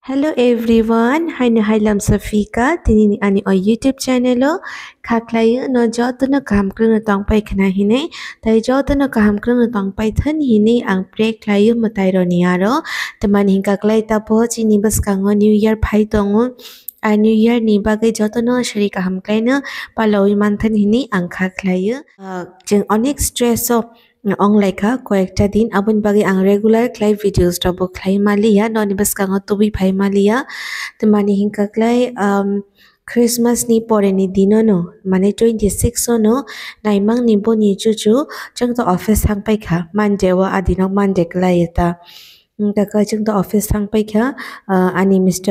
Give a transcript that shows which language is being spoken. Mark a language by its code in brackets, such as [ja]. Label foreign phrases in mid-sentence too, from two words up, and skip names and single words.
[en] Hello everyone, [trp] Hailam Safika, tini ani o YouTube channel o khaklai no joto no kaham krung no tong pai khana hine, tai joto no kaham krung no tong pai than hine ang break klai matai ro niaro, teman hingka klai tapo chini bas kango [en] New Year [trp] phai tongo. A [en] New Year [trp] ni bagai joto no shari kaham klai no paloi manthan hine ang khaklai jeng onek stress o ong laika [bn] কয়েকটা দিন [trp] abun bagi ang regular clay videos rabo clay malia noni bas kang tubi phai malia to mani hingka clay Christmas ni pore ni dino no mane 26 no naimang ni bo ni chuchu chang to office hang pai kha Monday wa adino Monday clay ta kaka chang to office hang pai kha ani Mr.